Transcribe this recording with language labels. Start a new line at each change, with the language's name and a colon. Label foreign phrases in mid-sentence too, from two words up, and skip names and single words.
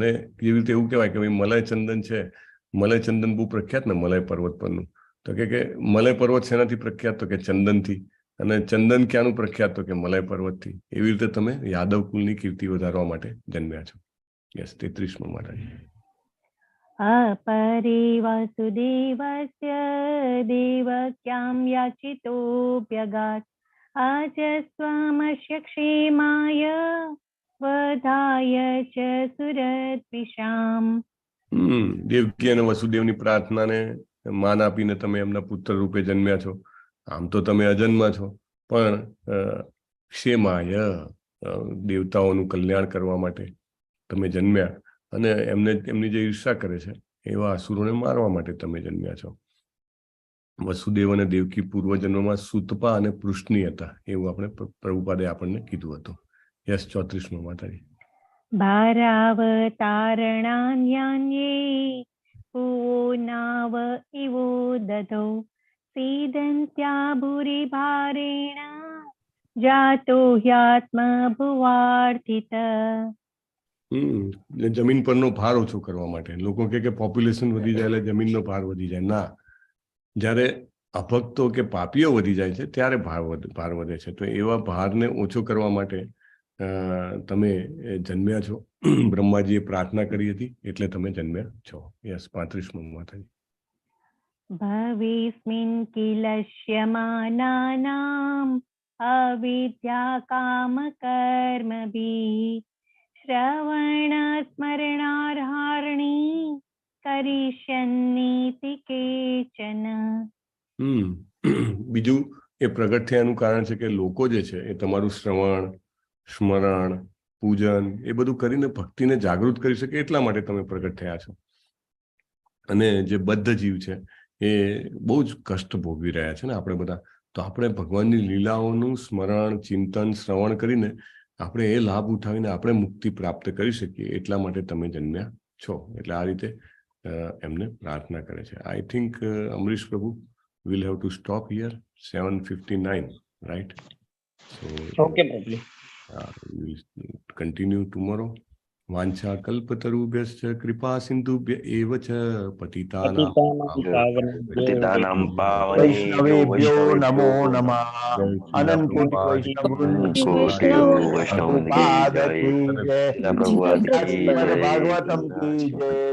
Gujarati: અને એવી રીતે એવું કહેવાય કે ભાઈ મલય ચંદન છે, મલય ચંદન બહુ પ્રખ્યાત ને મલય પર્વત પરનું. તો કે મલય પર્વત શેનાથી પ્રખ્યાત? તો કે ચંદનથી. અને ચંદન ક્યાંનું પ્રખ્યાત? તો કે મલય પર્વતથી. એવી રીતે તમે યાદવ કુલની કીર્તિ વધારવા માટે જન્મ્યા છો. યસ, 33મો માતાજી.
Sanskrit: अपरे वासुदेवस्य देवक्यां याचितोऽभ्यगात् आजस्त्वमस्य क्षेमाय वधाय च सुरद्विषाम्.
Gujarati: દેવકી અને વસુદેવની પ્રાર્થનાને માન આપીને તમે એમના પુત્ર રૂપે જન્મ્યા છો. આમ તો તમે અજન્મા છો, પણ ક્ષેમાય દેવતાઓનું કલ્યાણ કરવા માટે તમે જન્મ્યા, અને એમની જે ઈર્ષા કરે છે એવા અસુરોને મારવા માટે તમે જન્મ્યા છો. વસુદેવ અને દેવકી પૂર્વજન્મમાં સુતપા અને પૃષ્ણિ હતા, એવું આપણે પ્રભુપાદે આપણને કીધું હતું. યસ, 34મો માતાજી.
Sanskrit: भारावतारणान्यान्ये भुवो नाव इवो दधौ सीदन्त्या भूरि भारेण जातो ह्यात्म भुवार्थित.
Gujarati: જમીન પરનો ભાર ઓછો કરવા માટે. લોકો કે પોપ્યુલેશન વધી જાય એટલે જમીનનો ભાર વધી જાય. ના, જ્યારે અભક્તો કે પાપીઓ વધી જાય છે ત્યારે ભાર વધે છે. તો એવા ભારને ઓછો કરવા માટે તમે જન્મ્યા છો. બ્રહ્માજીએ પ્રાર્થના કરી હતી એટલે તમે જન્મ્યા છો. યસ, 35મો માતાજી.
Sanskrit: भवेस्मिन् किलक्ष्यमानानाम् अविद्या कामकर्मभिः श्रवण स्मरणार्हाणि करिष्यन्नीति केचन.
Gujarati: બીજું એ પ્રગટ થયાનું કારણ છે કે લોકો જે છે એ તમારું શ્રવણ, સ્મરણ, પૂજન એ બધું કરીને ભક્તિને જાગૃત કરી શકે એટલા માટે તમે પ્રગટ થયા છો. અને જે બદ્ધ જીવ છે એ બહુ જ કષ્ટ ભોગવી રહ્યા છે ને આપણે બધા. તો આપણે ભગવાનની લીલાઓનું સ્મરણ, ચિંતન, શ્રવણ કરીને આપણે એ લાભ ઉઠાવીને આપણે મુક્તિ પ્રાપ્ત કરી શકીએ એટલા માટે તમે જન્મ્યા છો. એટલે આ રીતે એમને પ્રાર્થના કરે છે.
English: I think
Gujarati: અમરીશ પ્રભુ
English: we'll have to stop here. 7:59, right? So
Gujarati: ઓકે પ્રભુ.
English: we'll continue tomorrow.
Sanskrit: वांछा कल्पतरुभ्यश्च कृपा सिंधुभ्य एव च पतितानां वैष्णवेभ्यो नमो नमः.
Gujarati: અનંત કોટિ વૈષ્ણવ પાદ કી જય. શ્રીમદ ભાગવતમ કી જય.